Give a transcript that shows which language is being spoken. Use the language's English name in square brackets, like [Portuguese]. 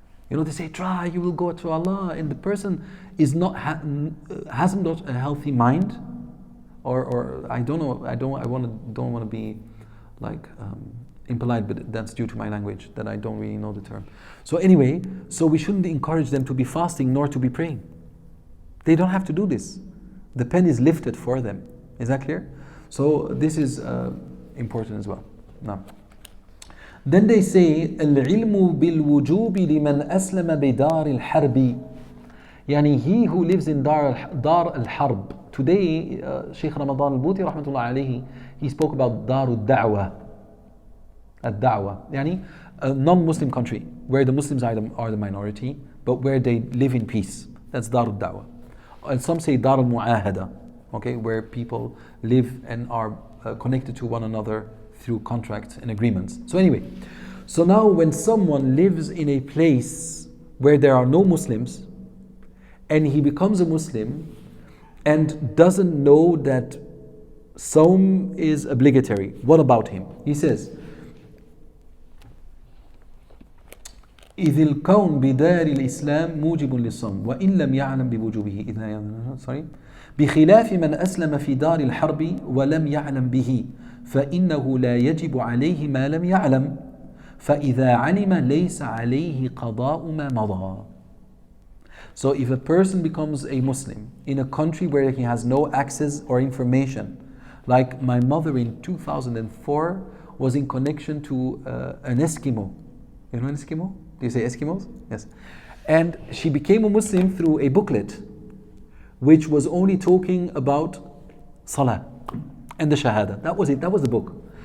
[English] They say, try, you will go to Allah, and the person is not hasn't got a healthy mind, or I don't know, don't want to be like impolite, but that's due to my language, that I don't really know the term. So anyway, so we shouldn't encourage them to be fasting nor to be praying. They don't have to do this. The pen is lifted for them. Is that clear? So this is important as well. Now, then they say [Arabic] العلم بالوجوب لمن أسلم بدار الحرب. [English] Yani he who lives in Dar al-Harb. Today, Shaykh Ramadan al-Bouti rahmatullah alayhi, he spoke about Dar al-Da'wah. Al-Da'wah. Yani a non-Muslim country where the Muslims are the minority, but where they live in peace. That's Dar al-Da'wah. And some say Dar al-Mu'ahada. Okay, where people live and are connected to one another through contracts and agreements. So anyway, so now when someone lives in a place where there are no Muslims, and he becomes a Muslim and doesn't know that Sawm is obligatory, what about him? He says, [Arabic] إذ الكون بدار الإسلام موجب للصوم وإن لم يعلم بوجوبه بخلاف من أسلم في دار الحرب ولم يعلم به فإنه لا يجب عليه ما لم يعلم فإذا علم ليس عليه قضاء ما مضى. [English] So if a person becomes a Muslim in a country where he has no access or information, like my mother in 2004 was in connection to an Eskimo. You know an Eskimo? Do you say Eskimos? Yes. And she became a Muslim through a booklet which was only talking about Salah and the Shahada. That was it, that was the book.